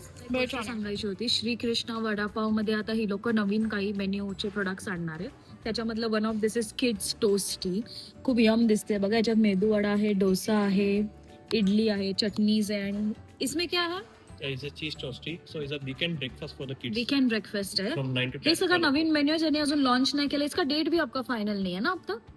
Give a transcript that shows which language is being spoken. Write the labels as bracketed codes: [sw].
[mr] भेळ सांगायची होती. श्रीकृष्ण वडापाव मध्ये आता ही लोक नवीन काही मेन्यूचे प्रोडक्ट्स आणणार आहेत. त्याच्यामधलं [en] One of this is kids toasty. [mr] खूप यम दिसते बघा. याच्यात मेदू वडा आहे, डोसा आहे, इडली आहे, चटनीज आहे. [hi] आणि इसमें क्या है? [en] It's a cheese toasty, so it's a weekend breakfast for the kids. [mr] Weekend breakfast आहे. [en] From 9 to 10. [mr] हे सगळं नवीन मेन्यू ज्यांनी अजून लॉन्च नाही केलं. [hi] इसका डेट भी आपका फाइनल [mr] नाही आहे ना आता?